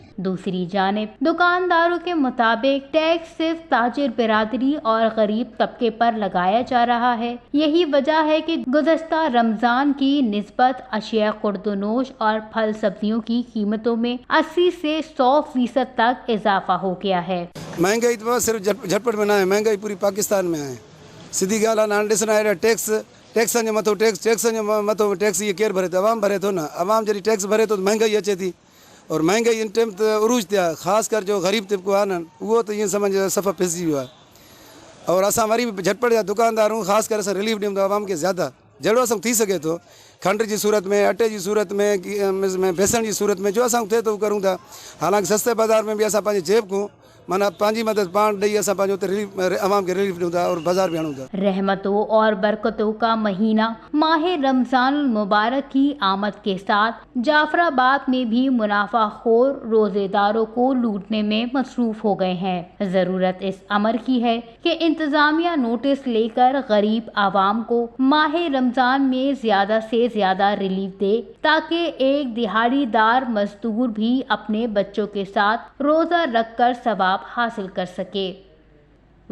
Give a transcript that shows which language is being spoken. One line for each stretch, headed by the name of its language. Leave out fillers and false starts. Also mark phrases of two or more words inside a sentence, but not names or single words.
Urdu: دوسری جانب دکانداروں کے مطابق ٹیکس صرف تاجر برادری اور غریب طبقے پر لگایا جا رہا ہے. یہی وجہ ہے کہ گزشتہ رمضان کی نسبت اشیاء خوردنوش اور پھل سبزیوں کی قیمتوں میں 80 سے 100% تک اضافہ ہو گیا ہے. مہنگائی تو صرف جھٹپٹ میں نا ہے، مہنگائی پوری پاکستان میں ہے.
Sindhi: सीधी ॻाल्हि आहे, हाणे ॾिसण आहे टैक्सनि जे मथो टैक्स ये केरु भरे थो? अवाम भरे थो न। अवाम जॾहिं टैक्स भरे थो त महंगाई अचे थी, और महंगाई इन टाइम त उरूज ते आहे। ख़ासि कर जो ग़रीब तबको आहे न, उहो त ईअं सम्झ सफ़ा पिसिजी वियो आहे। और असां वरी बि झटपट जा दुकानदार आहियूं, ख़ासि करे असां रिलीफ ॾियूं था अवाम खे ज़्यादा, जहिड़ो असां थी सघे थो। खंड जी सूरत में, अटे जी सूरत में, बेसण जी सूरत में जो असां थिए थो करूं था। हालांकि सस्ते बाज़ार में बि असां पंहिंजे जेब को माना पंहिंजी मदद पाण ॾेई असां पंहिंजो रिलीफ अवाम खे रिलीफ ॾियूं था और बाज़ार बि आणूं था।
Urdu: رحمتوں اور برکتوں کا مہینہ ماہ رمضان مبارک کی آمد کے ساتھ جعفرآباد میں بھی منافع خور روزے داروں کو لوٹنے میں مصروف ہو گئے ہیں. ضرورت اس امر کی ہے کہ انتظامیہ نوٹس لے کر غریب عوام کو ماہ رمضان میں زیادہ سے زیادہ ریلیف دے، تاکہ ایک دیہاڑی دار مزدور بھی اپنے بچوں کے ساتھ روزہ رکھ کر ثواب حاصل کر سکے.